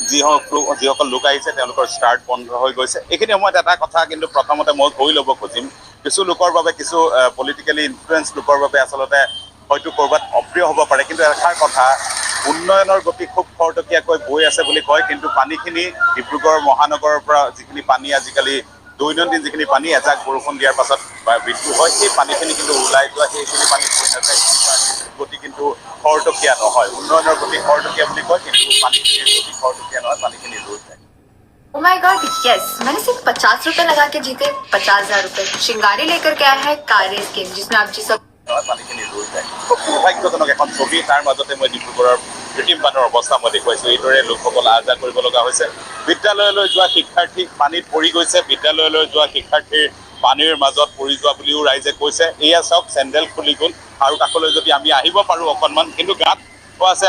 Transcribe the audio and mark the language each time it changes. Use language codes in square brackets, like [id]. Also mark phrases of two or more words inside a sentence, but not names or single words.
[as] যিসকল লোক আহিছে তেওঁলোকৰ ষ্টাৰ্ট বন্ধ হৈ গৈছে। এইখিনি সময়ত এটা কথা কিন্তু প্ৰথমতে মই কৈ ল'ব খুজিম, কিছু লোকৰ বাবে, কিছু [en] politically influence [as] লোকৰ বাবে আচলতে হয়তো ক'ৰবাত অপ্ৰিয় হ'ব পাৰে, কিন্তু এষাৰ কথা, উন্নয়নৰ গতি খুব খৰতকীয়াকৈ বৈ আছে বুলি কয়, কিন্তু পানীখিনি ডিব্ৰুগড় মহানগৰৰ পৰা যিখিনি পানী আজিকালি দৈনন্দিন যিখিনি পানী এজাক বৰষুণ দিয়াৰ পাছত বৃদ্ধি হয়, সেই পানীখিনি কিন্তু ওলাই যোৱা, সেইখিনি পানী বৈ নাযায়, গতি কিন্তু খৰতকীয়া নহয়। উন্নয়নৰ গতি খৰতকীয়া বুলি কয়, কিন্তু পানীখিনিৰ গতি খৰতকীয়া নহয়, পানীখিনি ৰৈ যায়। [en] Oh my God, yes! [hi] मैंने सिर्फ 50 रुपए लगा के जीते 50,000 रुपए। श्रृंगारी लेकर के आया है कार रेस गेम जिसमें आप जी [as] পানীখিনি ৰৈ যায়। খুব দুৰ্ভাগ্যজনক এখন ছবি। তাৰ মাজতে মই ডিব্ৰুগড়ৰ কৃত্ৰিম বানৰ অৱস্থা মই দেখুৱাইছোঁ। এইদৰে লোকসকল আহ যাহ কৰিব লগা হৈছে। বিদ্যালয়লৈ যোৱা শিক্ষাৰ্থী পানীত পৰি গৈছে, বিদ্যালয়লৈ যোৱা শিক্ষাৰ্থীৰ পানীৰ মাজত পৰি যোৱা বুলিও ৰাইজে কৈছে। এয়া চাওক, চেণ্ডেল খুলি গ'ল, আৰু কাষলৈ যদি আমি আহিব পাৰোঁ অকণমান, কিন্তু গাঁত আছে।